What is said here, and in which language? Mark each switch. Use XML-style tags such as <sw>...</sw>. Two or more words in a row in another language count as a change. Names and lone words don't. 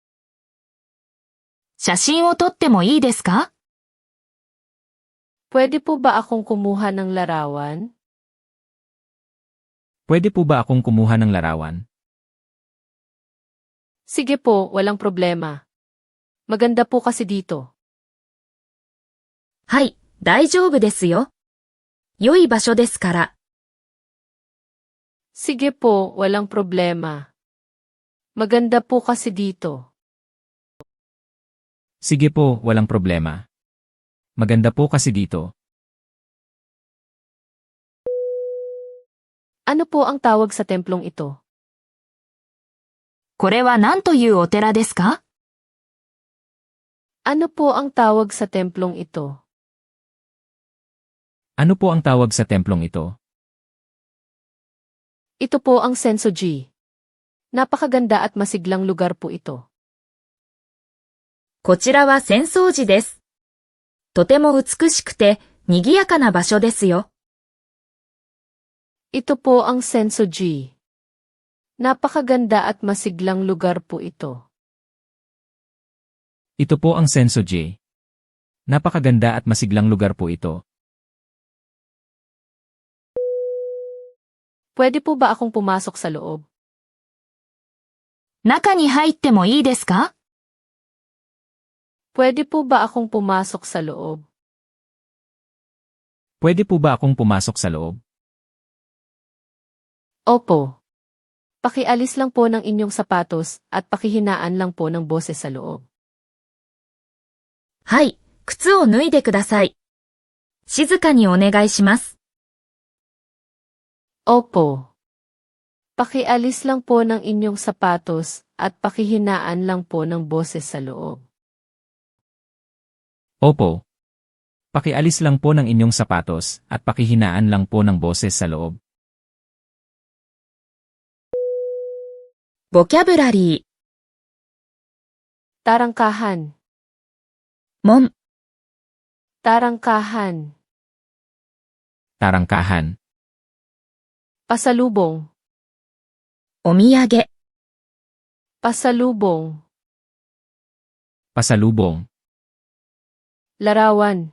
<ja>写真を撮ってもいいですか？</ja> <tl>Pwede po ba akong kumuha ng larawan? Pwede po ba akong kumuha ng larawan? Sige po, walang problema. Maganda po kasi dito.</tl> <ja>はい、大丈夫ですよ。良い場所ですから。</ja> <tl>Sige po, walang problema. Maganda po kasi dito. Sige po, walang problema. Maganda po kasi dito. Ano po ang tawag sa templong ito?</tl> <ja>これは何というお寺ですか？</ja> <tl>Ano po ang tawag sa templong ito? Ano po ang tawag sa templong ito? Ito po ang Sensoji. Napakaganda at masiglang lugar po ito.</tl> <ja>こちらは浅草寺です。とても美しくて賑やかな場所ですよ。</ja> <tl>Ito po ang Sensoji. Napakaganda at masiglang lugar po ito. Ito po ang Sensoji. Napakaganda at masiglang lugar po ito. Pwede po ba akong pumasok sa loob?</tl> <ja>中に入ってもいいですか？</ja> <tl>Pwede po ba akong pumasok sa loob? Pwede po ba akong pumasok sa loob? Opo. Pakialis lang po ng inyong sapatos at pakihinaan lang po ng boses sa loob.</tl> <ja>はい、靴を脱いでください。静かにお願いします。</ja> <tl>Opo. Pakialis lang po ng inyong sapatos at pakihinaan lang po ng boses sa loob. Opo. Pakialis lang po ng inyong sapatos at pakihinaan lang po ng boses sa loob.</tl> <ja>ボキャブラリー、</ja> <tl>Tarangkahan.</tl> <ja>門、</ja> <tl>Tarangkahan. Tarangkahan. Pasalubong.</tl> <ja>お土産、</ja> <tl>Pasalubong. Pasalubong. Larawan.</tl>